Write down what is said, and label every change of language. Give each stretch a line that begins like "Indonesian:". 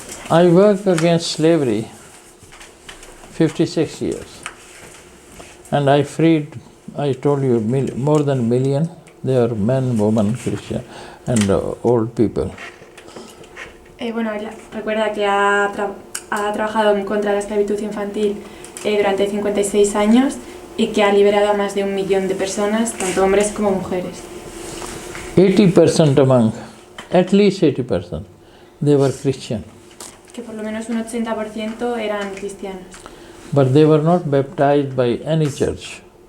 English: I work against slavery 56 years. And I freed, I told you, more than a million. They are men, women, Christian, and old people.
Spanish: Bueno, ella recuerda que ha trabajado en contra de la esclavitud infantil durante 56 años y que ha liberado a más de 1 millón de personas, tanto hombres como mujeres.
English: 80% among, at least 80%, they were Christian.
Spanish: Que por lo menos un 80% eran cristianos.
English: But they were not baptized by any church.